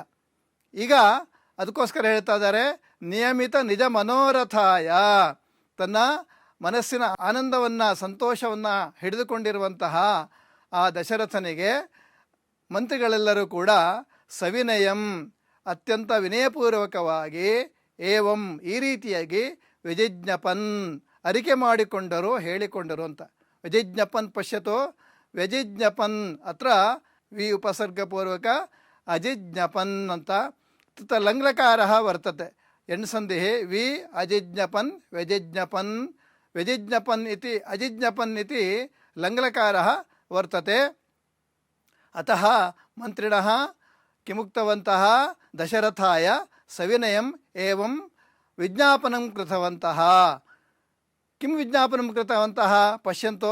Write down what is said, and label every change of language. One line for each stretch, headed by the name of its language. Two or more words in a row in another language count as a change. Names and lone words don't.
Kannada: ಈಗ ಅದಕ್ಕೋಸ್ಕರ ಹೇಳ್ತಾ ಇದ್ದಾರೆ,
Sanskrit: ನಿಯಮಿತ ನಿಜ ಮನೋರಥಾಯ,
Kannada: ತನ್ನ ಮನಸ್ಸಿನ ಆನಂದವನ್ನು ಸಂತೋಷವನ್ನು ಹಿಡಿದುಕೊಂಡಿರುವಂತಹ ಆ ದಶರಥನಿಗೆ ಮಂತ್ರಿಗಳೆಲ್ಲರೂ ಕೂಡ ಸವಿನಯಂ, ಅತ್ಯಂತ ವಿನಯಪೂರ್ವಕವಾಗಿ, ಏವಂ ಈ ರೀತಿಯಾಗಿ ವ್ಯಜಿಜ್ಞಪನ್ ಅರಿಕೆ ಮಾಡಿಕೊಂಡರು, ಹೇಳಿಕೊಂಡರು ಅಂತ.
Sanskrit: ವ್ಯಜಿಜ್ಞಪನ್ ಪಶ್ಯತೋ ವ್ಯಜಿಜ್ಞಪನ್, ಅತ್ರ ವಿ ಉಪಸರ್ಗಪೂರ್ವಕ ಅಜಿಜ್ಞಪನ್ ಅಂತ. ತತ್ ಲಂಗ್ಲಕಾರ ವರ್ತತೆ ಎಣ್ಸಂಧಿ ವಿ ಅಜಿಜ್ಞಪನ್ ವ್ಯಜಿಜ್ಞಪನ್, ವ್ಯಜಿಜ್ಞಪನ್ ಇತಿ ಅಜಿಜ್ಞಪನ್ ಇತಿ ಲಂಗ್ಲಕಾರ ವರ್ತತೆ. ಅತಃ ಮಂತ್ರಿಣಃ ಕಿಮುಕ್ತವಂತಃ ದಶರಥಾಯ ಸವಿನಯಂ ಏವಂ ವಿಜ್ಞಾಪನಂ ಕೃತವಂತಃ. किं विज्ञापनं कृतवन्तः पश्यन्तु.